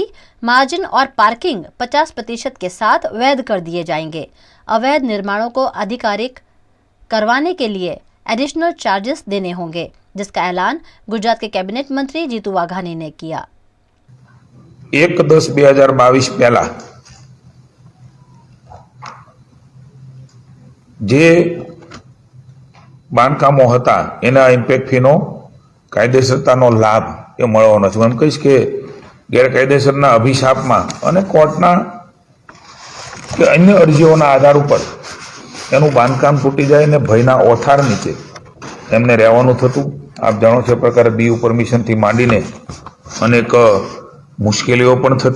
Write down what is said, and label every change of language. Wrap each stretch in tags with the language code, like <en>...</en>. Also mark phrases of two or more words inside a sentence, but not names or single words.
<hi>मार्जिन और पार्किंग 50% के साथ वैध कर दिए जाएंगे। अवैध निर्माणों को आधिकारिक करवाने के लिए</hi> <en>additional charges</en> <hi>देने होंगे, जिसका ऐलान गुजरात के कैबिनेट मंत्री जीतू वाघानी ने किया।</hi> <gu>1/10/2022 પહેલા જે બાંધકામો હતા એના ઇમ્પેક્ટ ફીનો કાયદેસરતાનો લાભ એ મળવાનો છે। એમ કહીશ કે ગેરકાયદેસરના અભિશાપમાં અને કોર્ટના કે અન્ય અરજીઓના આધાર ઉપર એનું બાંધકામ તૂટી જાય અને ભયના ઓથાર નીચે એમને રહેવાનું થતું। આપ જાણો છો પ્રકારે બીયુ પરમિશનથી માંડીને અનેક મુશ્કેલીઓ પણ થતી।</gu>